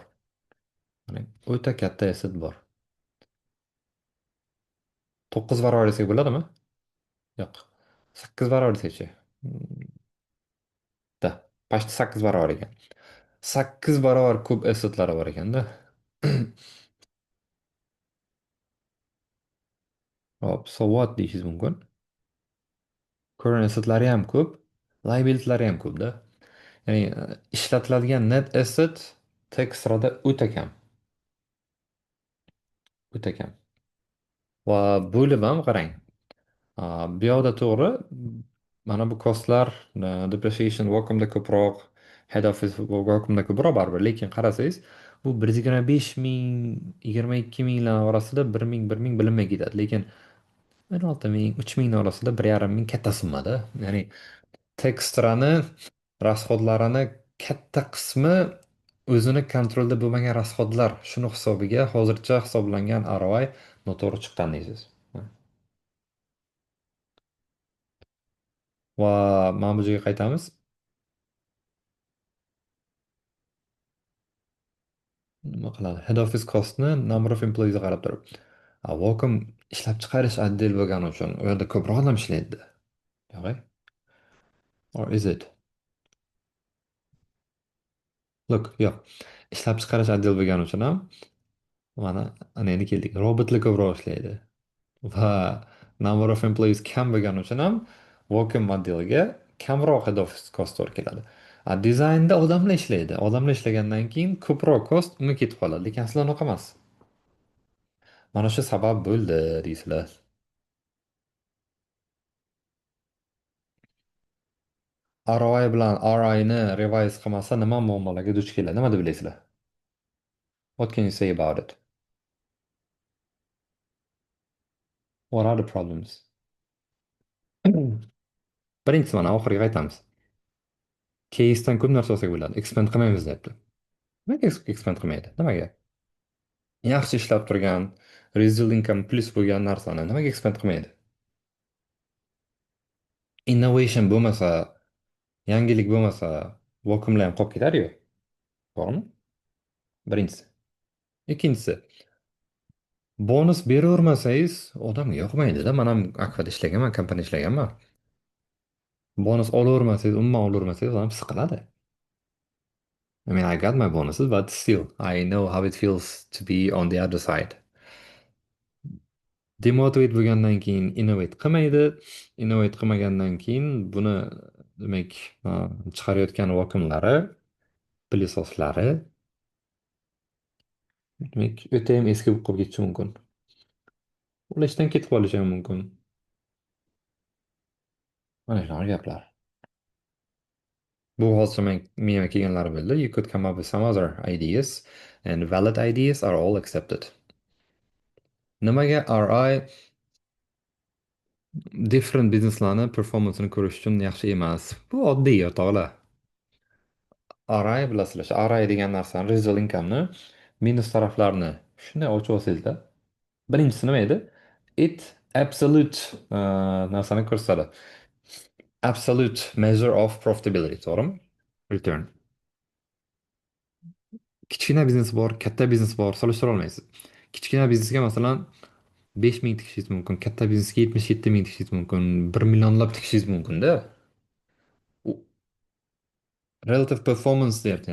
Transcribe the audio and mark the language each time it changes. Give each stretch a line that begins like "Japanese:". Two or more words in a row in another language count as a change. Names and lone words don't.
Uzbek: Mana o'ta katta asset bor. 9 barobar desak bo'ladimi? Yo'q. 8 barobar desakchi.
Russian: Да, почти
Uzbek: 8 barobar ekan. 8 barobar ko'p assetlari bor ekanda. Hop,
English: so what
Uzbek: deyishingiz mumkin. Current assetlari ham ko'p, liabilitylari ham ko'p-da. Ya'ni ishlatiladigan net asset tekstrada o'ta kam, o'ta kam. Va bo'lib ham qarang. Bu yoqda to'g'ri, mana bu kostlar, depreciation vakuumda ko'proq, head office vakuumda ko'proq baribir, lekin qarasangiz, bu 125 ming, 22 minglar orasida 1 ming, 1 ming bilinmay ketadi, lekin 16 ming, 3 ming orasida 1,5 ming katta summada. Ya'ni tekstrani rasxodlarini katta qismi o'zini kontrolda bo'lmagan rasxodlar, shuni hisobiga hozircha hisoblangan ROI noto'g'ri chiqqan deysiz. Va mana bu joyga qaytamiz. Nima qiladi?
English: Head office costni number of employeesga
Uzbek: qarab turib. Wacom ishlab chiqarish otdel bo'lgani uchun u yerda ko'proq odam ishlaydi. Yo'q.
English: Or is it? Look,
Uzbek: yo'q. Ishlab chiqarish otdel bo'lgani uchun ham mana ana endi keldik. Robotlar ko'proq ishlaydi. Va
English: number of employees
Uzbek: kam bo'lgani uchun ham Wacom modeliga kamroq
English: head office cost
Uzbek: to'g'ri keladi. Dizaynda odamlar ishlaydi. Odamlar ishlagandan keyin ko'proq cost unga ketib qoladi. Lekin aslida unaqa emas. Mana shu sabab bo'ldi deysizlar. ROI bilan RI'ni revise qilmasa nima muammolarga duch keladi? Nima deb bilasizlar?
English: What can you say about it? What are the problems?
Uzbek: Birinchisi mana oxiriga qaytamiz. Case'dan ko'p narsa olsak bo'ladi. Expand qilmaymiz deyapti. Nimaga expand qilmaydi? Nimaga? Yaxshi ishlab turgan,
English: residual income
Uzbek: plus bo'lgan narsani nimaga expand qilmaydi? Innovation bo'lmasa, yangilik bo'lmasa, vakuumlar ham qolib ketadi-yu. To'g'rimi? Birinchisi. Ikkinchisi, bonus beravermasangiz odamga yoqmaydi-da. Men ham Akfa'da ishlaganman, kompaniyada ishlaganman. Bonus olavermasangiz, umuman olavermasangiz, odam siqiladi.
English: I mean, I got my bonuses, but still, I know how it feels to be on the other side.
Uzbek: Demotivate bo'lgandan keyin innovate qilmaydi. Innovate qilmagandan keyin buni demak chiqarayotgan vakuumlari, pilisoslari demak o'tayam eski bo'lib qolib ketishi mumkin. Ular ishdan ketib qolishi ham mumkin. Mana shunaqa gaplar. Bu hozir miyamga kelganlari bo'ldi.
English: You could come up with some other ideas and valid ideas are all accepted.
Uzbek: Nimaga RI
English: different businesslarni
Uzbek: performansini ko'rish uchun yaxshi emas? Bu oddiy o'rtoqlar. RI bilasizlar, RI degan narsani residual income'ni minus taraflarini shunday ochib olsangizda, birinchisi nima edi?
English: It absolute
Uzbek: narsani ko'rsatadi.
English: Absolute measure of profitability,
Uzbek: to'g'rimi? Return. Kichkina biznes bor, katta biznes bor, solishtira olmaysiz. Kichkina biznesga masalan 5 ming tikishingiz mumkin, katta biznesga 77 ming tikishingiz mumkin, 1 millionlab tikishingiz mumkin-da. U
English: relative performance
Uzbek: deyapti.